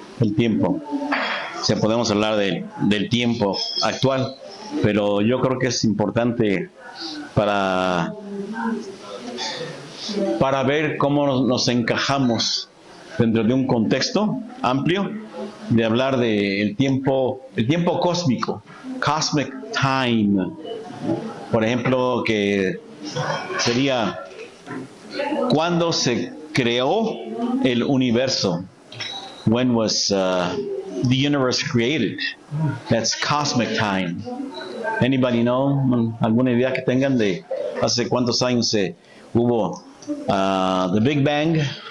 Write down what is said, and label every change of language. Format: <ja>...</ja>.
<es>O sea, podemos hablar del tiempo actual, pero yo creo que es importante para ver cómo nos encajamos dentro de un contexto amplio, de hablar del tiempo, el tiempo cósmico,</es> <en>cosmic time.</en> <es>Por ejemplo, que sería cuando se creó el universo.</es> <en>When was the universe created? That's cosmic time. Anybody know?</en> <es>¿Alguna idea que tengan de hace cuántos años hubo the Big Bang?</es>